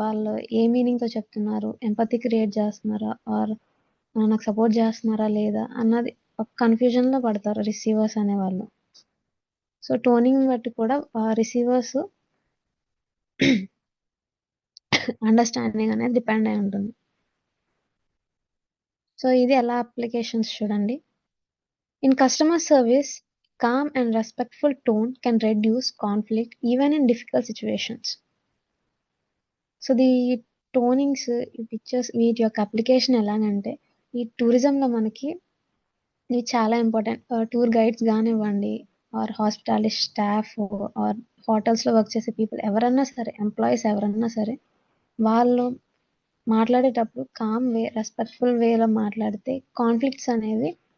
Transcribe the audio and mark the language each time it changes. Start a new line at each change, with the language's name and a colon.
Telugu: వాళ్ళు ఏ మీనింగ్తో చెప్తున్నారు, empathy create చేస్తున్నారా ఆర్ నాకు సపోర్ట్ చేస్తున్నారా లేదా అన్నది ఒక కన్ఫ్యూజన్లో పడతారు రిసీవర్స్ అనేవాళ్ళు. సో టోనింగ్ బట్టి కూడా రిసీవర్స్ అండర్స్టాండింగ్ అనేది డిపెండ్ అయి ఉంటుంది. సో ఇది ఎలా అప్లికేషన్స్ చూడండి.
English: In customer service, calm and respectful tone can reduce conflict even in difficult situations.
Telugu: So the టోనింగ్స్, ఈ పిక్చర్స్ వీటి యొక్క అప్లికేషన్ ఎలాగంటే ఈ టూరిజంలో మనకి ఇవి చాలా ఇంపార్టెంట్. టూర్ గైడ్స్ కానివ్వండి ఆర్ హాస్పిటాలిటీ స్టాఫ్ ఆర్ హోటల్స్లో వర్క్ చేసే పీపుల్ ఎవరన్నా సరే, ఎంప్లాయీస్ ఎవరన్నా సరే, వాళ్ళు మాట్లాడేటప్పుడు కామ్ వే, రెస్పెక్ట్ఫుల్ వేలో మాట్లాడితే కాన్ఫ్లిక్ట్స్ అనేవి